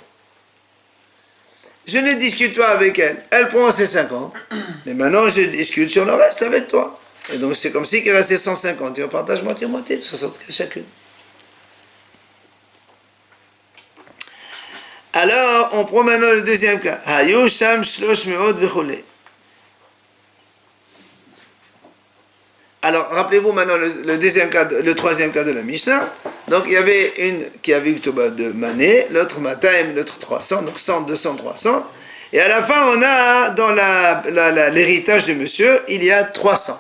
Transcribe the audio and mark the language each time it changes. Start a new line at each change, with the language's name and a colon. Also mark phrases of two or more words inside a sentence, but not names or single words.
French: Je ne discute pas avec elle. Elle prend ses 50. Mais maintenant, je discute sur le reste avec toi. Et donc, c'est comme si qu'il restait 150. Et on partage moitié-moitié, 75 chacune. Alors, on prend maintenant le deuxième cas.
Hebrew: היו שם שלוש מאות וכולי.
French: Alors, rappelez-vous maintenant le troisième cas de la Mishnah. Donc, il y avait une qui avait Ktuba de Mané, l'autre Mataim, l'autre 300, donc 100, 200, 300. Et à la fin, on a, dans l'héritage de monsieur, il y a 300.